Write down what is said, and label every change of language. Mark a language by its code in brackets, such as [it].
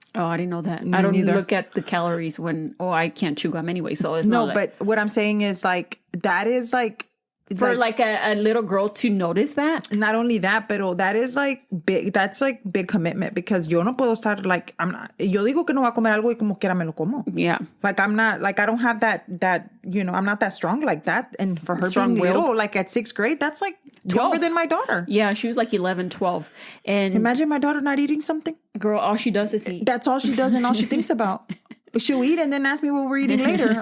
[en] Oh, I didn't know that. I don't look at the calories I can't chew gum anyway. So it's not but what I'm saying is like, that is like, for like a little girl to notice that. Not only that, but that is like big. That's like big commitment because [es] yo no puedo estar [en] like, I'm not. [es] Yo digo que no voy a comer algo y como quiera me lo como. [en] Yeah. Like I'm not like I don't have that I'm not that strong like that. And for her being little, like at 6th grade, that's like 12. Younger than my daughter. Yeah, she was like 11, 12. And imagine my daughter not eating something. Girl, all she does is eat. That's all she does and all she thinks about. She'll eat and then ask me what we're eating later.